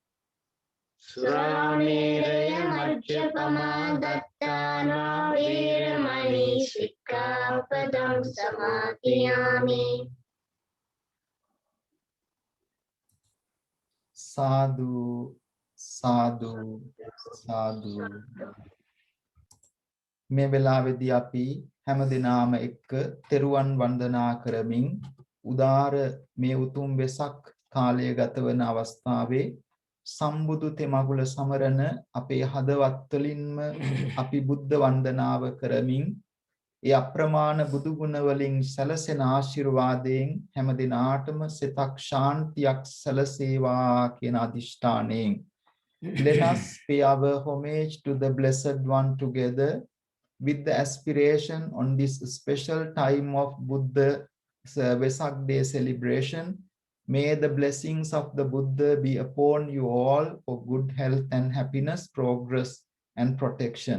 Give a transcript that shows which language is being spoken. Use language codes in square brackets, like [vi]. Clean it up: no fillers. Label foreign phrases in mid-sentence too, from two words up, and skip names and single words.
[pi] Surameraya majjapamā daṭṭhānā veramani sikkhapadam samadhiyami. [si] සාදු සාදු සාදු. මේ වෙලාවේදී අපි හැමදෙනාම එක්ක තෙරුවන් වන්දනා කරමින් උදාර මේ උතුම් වෙසක් කාලය ගතවන අවස්ථාවේ සම්බුදු තෙමගුල සමරන අපේ හදවත් වලින්ම අපි බුද්ධ වන්දනාව කරමින් ඒ අප්‍රමාණ බුදු ගුණ වලින් සැලසෙන ආශිර්වාදයෙන් හැම දිනාටම සිතක් ශාන්තියක් සැලසේවා කියන අදිෂ්ඨානයෙන් [en] let us pay our homage to the blessed one together with the aspiration on this special time of Buddha Vesak Day celebration. May the blessings of the Buddha be upon you all for good health and happiness, progress and protection.